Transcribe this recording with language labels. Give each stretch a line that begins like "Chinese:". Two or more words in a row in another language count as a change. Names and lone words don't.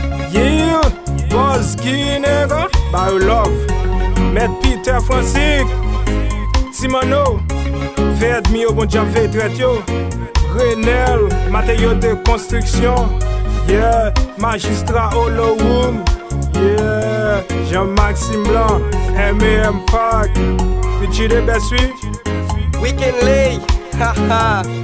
Haitian Creole: Yeah, Buzz ki nèga, ba yo love. Mèt Peter Francis, Simano, fè edmi yo, bon Dja fè trèt yo. Renel, materyò de konstriksyon. Yeah, Magistrat Hollow Room. Yeah, Jean-Maxime Blanc, M A M Park. Pichi de Beswi. Weekend Lay, ha ha.